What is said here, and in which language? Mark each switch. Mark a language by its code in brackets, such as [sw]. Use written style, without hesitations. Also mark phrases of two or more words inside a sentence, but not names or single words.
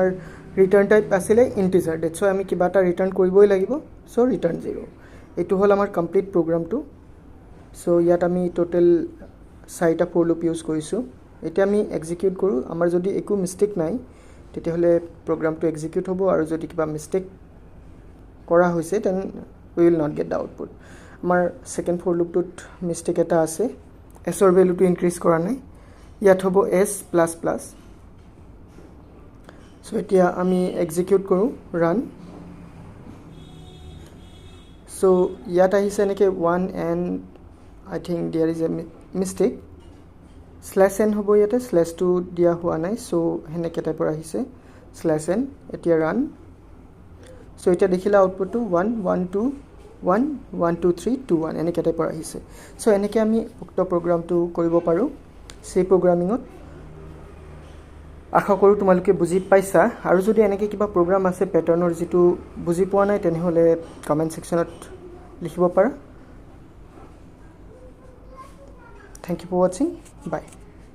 [en] return type [as] আছিল ইন্টিজাৰ [en] that's why [as] আমি কিবা এটা ৰিটাৰ্ন কৰিবই লাগিব সো ৰিটাৰ্ন 0 এটো হল আমাৰ কমপ্লিট প্ৰগ্ৰামটো সো ইয়াত আমি টোটাল 4টা [en] for loop use [as] কৰিছো এতিয়া আমি এক্সিকিউট কৰো আমাৰ যদি একো মিস্টেক নাই তেতিয়া হলে প্ৰগ্ৰামটো এক্সিকিউট হ'ব আৰু যদি কিবা মিস্টেক কৰা হৈছে দেন [en] we will not get the output [as] আমাৰ [en] second for loopটোত [as] মিস্টেক এটা আছে s ৰ ভ্যালুটো ইনক্ৰিজ কৰা নাই ইয়াত হ'ব s++ সো এতিয়া আমি এক্সিকিউট কৰো ৰান সো ইয়াত আহিছে নেকি 1 [en] and I think there is a mistake [as] /n হ'ব ইয়াতে /2 দিয়া হোৱা নাই সো হেনেকে টাইপৰ আহিছে /n এতিয়া ৰান সো এতিয়া দেখিলা আউটপুটটো 1 1 2 1 1 2 3 2 1 এনেকে টাইপৰ আহিছে সো এনেকে আমি উক্ত প্ৰগ্ৰামটো কৰিব পাৰো সি প্ৰগ্ৰামিংত আশা কৰো তোমালোকে বুজি পাইছা আৰু যদি এনেকে কিবা প্ৰগ্ৰাম আছে প্যাটাৰ্নৰ যেটো বুজি পোৱা নাই তেনেহলে [en] comment sectionত [as] লিখিব পাৰা [en] Thank you for watching. [as] Bye.